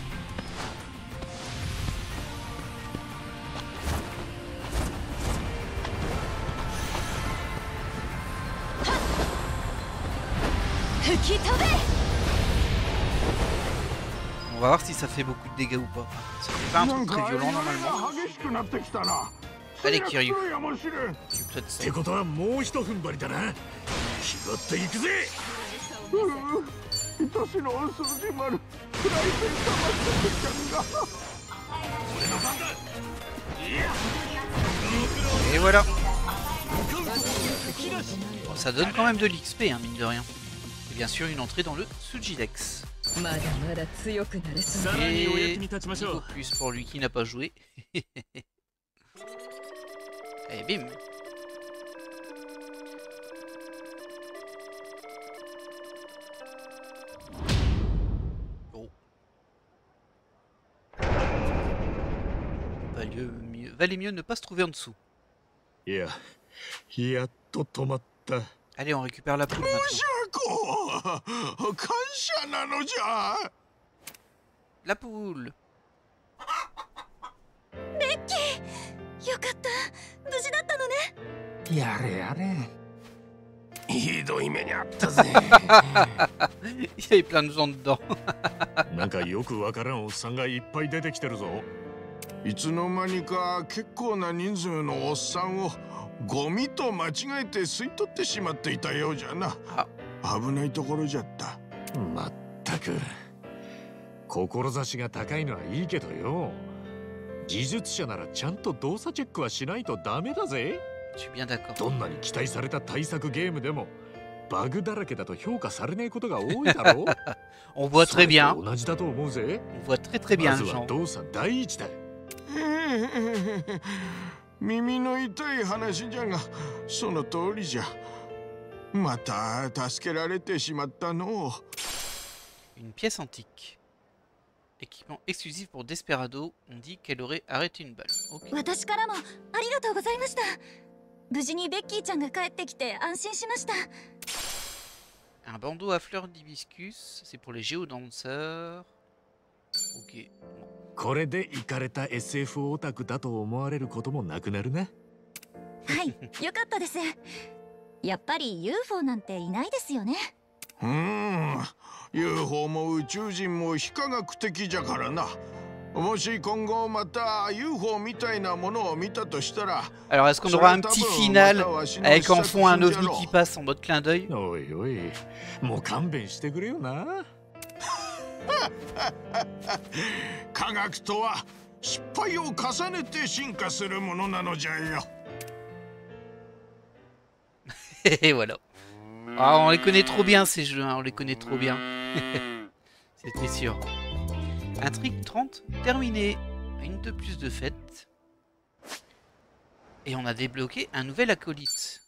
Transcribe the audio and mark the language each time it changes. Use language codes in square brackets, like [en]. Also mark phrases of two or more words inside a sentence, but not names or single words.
[fr] On va voir si ça fait beaucoup de dégâts ou pas. Ça fait pas un truc très violent normalement. Allez Kiryu, occupe-toi de ça. [ja] ってことはもう一踏ん張りだな。拾っていくぜ。愛しのお掃除丸、フライペン様ちゃんが。俺の番だ。 [fr] Et voilà. Bon, ça donne quand même de l'XP, hein, mine de rien. Et bien sûr une entrée dans le Sujidex. Et niveau plus pour lui qui n'a pas joué. Et bim. Oh. Valait mieux ne pas se trouver en dessous. [ja] いや、やっと止まった。 [fr] Allez, on récupère la poule maintenant. [ja] 感謝なのじゃ。 [fr] La poule. [ja] レッキー、よかった。無事だったのね。やれやれ。ひどい目にあったぜ。 [fr] Il y avait plein de gens dedans. [ja] なんかよくわからんおっさんがいっぱい出てきてるぞ。いつの間にか結構な人数のおっさんをゴミと間違えて吸い取ってしまっていたようじゃな。危ないところじゃった。まったく。志が高いのはいいけどよ。技術者ならちゃんと動作チェックはしないとダメだぜ。 [fr] Je suis bien d'accord. [ja] どんなに期待された対策ゲームでもバグだらけだと評価されないことが多いだろう。 [fr] On voit très bien. [ja] 同じだと思うぜ。 [fr] On voit très très bien [ja] ま [fr] le [ja] ずは [fr] genre. [ja] 動作第一だ。耳の痛い話じゃが、その通りじゃ。また助けられてしまったの。 [fr] Une pièce antique. Équipement exclusif pour Desperado. On dit qu'elle aurait arrêté une balle. Ok. [ja] 私からもありがとうございました。無事にベッキーちゃんが帰ってきて安心しました。 [fr] Un bandeau à fleurs d'hibiscus. C'est pour les géodanseurs. Ok. [ja] これでイカれた SF オタクだと思われることもなくなるな。はい、よかったです。やっぱり UFO なんていないですよね。 UFO も宇宙人も非科学的じゃからな。もし今後また UFO みたいなものを見たとしたら。 [fr] Alors est-ce qu'on aura un petit final avec en fond un ovni qui passe en mode clin d'œil? [ja] おいおい、もう勘弁してくれよな。科学とは失敗を重ねて進化するものなのじゃよ。 [fr] Et voilà. Ah, on les connaît trop bien ces jeux, hein, on les connaît trop bien. C'était sûr. Intrigue 30, terminé. Une de plus de fête. Et on a débloqué un nouvel acolyte.